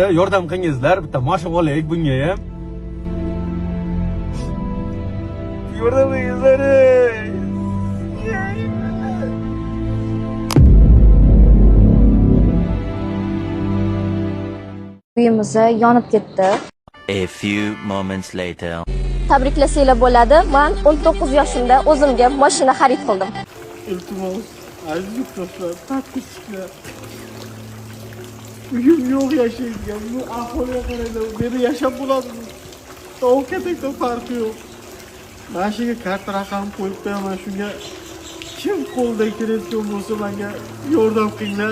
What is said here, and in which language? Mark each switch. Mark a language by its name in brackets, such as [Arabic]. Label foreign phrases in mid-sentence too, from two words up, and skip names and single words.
[Uzbek] Yordam qilingizlar, bitta mashina olaylik bunga ham. Yordam qilingizlar. Uyimiz yonib ketdi. [English] A few moments later. [Uzbek] Tabriklasanglar bo'ladi. Men 19 yoshimda o'zimga mashina xarid qildim. Iltimos, aziz yurtdoshlar, tatbiqchilar. Uyim yo'q yashaydigan, bu ahvolga qaraydi. Meni yashab bo'ladimi? Tovuq katakdan farqi yo'q. Mana shunga karta raqam qo'yib qo'yaman, shunga kim qo'ldan kelayotgan bo'lsa menga yordam qilinglar.